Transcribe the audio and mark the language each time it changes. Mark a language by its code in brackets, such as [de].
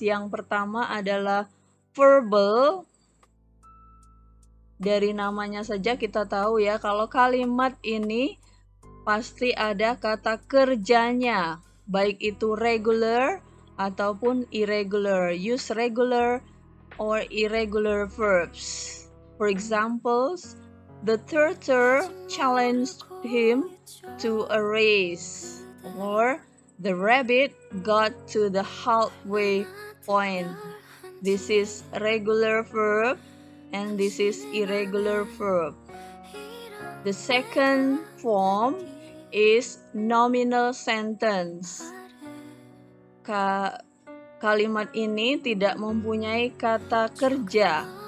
[id] Yang pertama adalah verbal. Dari namanya saja kita tahu kalau kalimat ini pasti ada kata kerjanya, baik itu regular ataupun irregular. [en] Use regular or irregular verbs. For examples, the turtle challenged him to a race, or the rabbit got to the halfway point. This is regular verb and this is irregular verb. The second form is nominal sentence. [id] Kalimat ini tidak mempunyai kata kerja.